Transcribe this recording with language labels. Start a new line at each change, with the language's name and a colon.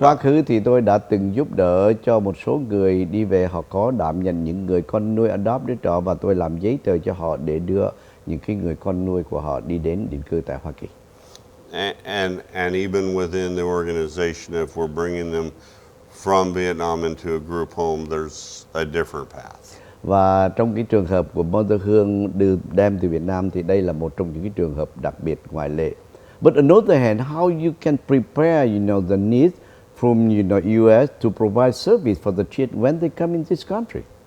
Vietnamese: trong quá khứ thì tôi đã từng giúp đỡ cho một số người đi về, họ có đảm nhận những người con nuôi adopt đứa trẻ và tôi làm giấy tờ cho họ để đưa những cái người con nuôi của họ đi đến định cư tại Hoa Kỳ.
English: And even within the organization, if we're bringing them from Vietnam into a group home, there's a different path.
Vietnamese: Và trong cái trường hợp của Mother Hương đem từ Việt Nam thì đây là một trong những cái trường hợp đặc biệt ngoại lệ.
English: But on the other hand, how you can prepare, the needs from U.S. to provide service for the children when they come in this country?